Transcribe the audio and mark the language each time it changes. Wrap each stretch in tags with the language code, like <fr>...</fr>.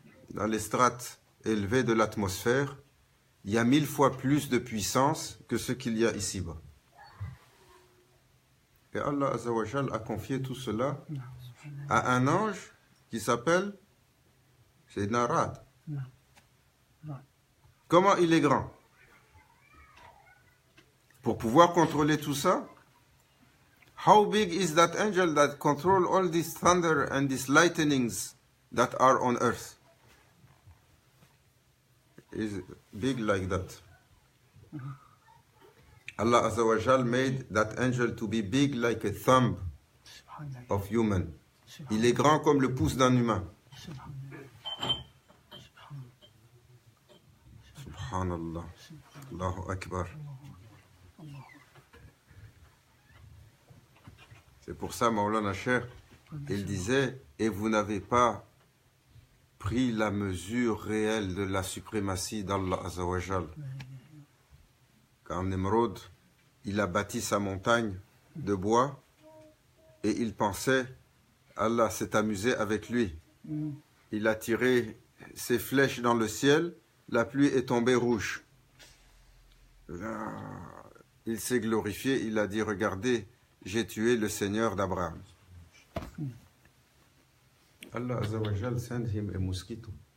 <fr>Dans les strates élevées de l'atmosphère, il y a 1000 fois plus de puissance que ce qu'il y a ici-bas. Et Allah Azza wa Jal a confié tout cela à un ange qui s'appelle Sayyidina Ra'd. Comment il est grand?</fr> <en>Pour pouvoir contrôler tout ça, how big is that angel that control all this thunder and these lightnings that are on earth? Is big like that. Allah Azza wa Jal made that angel to be big like a thumb of human.</en> <fr>Il est grand comme le pouce d'un humain.</fr> <ar>Subhanallah. Allahu Akbar.</ar> <fr>C'est pour ça, Maulana Cheikh, il disait, et vous n'avez pas pris la mesure réelle de la suprématie d'Allah Azza wa Jal. Quand Nimrod, il a bâti sa montagne de bois et il pensait, Allah s'est amusé avec lui. Il a tiré ses flèches dans le ciel, la pluie est tombée rouge. Il s'est glorifié, il a dit, regardez, j'ai tué le Seigneur d'Abraham.</fr> <en>Allah Azza wa Jal sent him a mosquito.</en>